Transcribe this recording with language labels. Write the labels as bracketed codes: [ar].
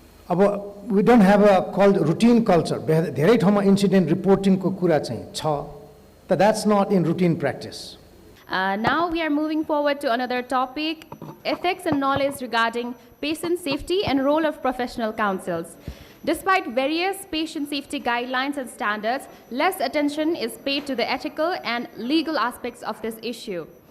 [en] अब we don't have a routine culture. [ne] धेरै ठाउँमा इन्सिडेन्ट रिपोर्टिङको कुरा चाहिँ छ, [en] but that's not in routine practice. Now we are moving forward to another topic, ethics and knowledge regarding patient safety and role of professional counsels. Despite various patient safety guidelines and standards, less attention is paid to the ethical and legal aspects of this issue.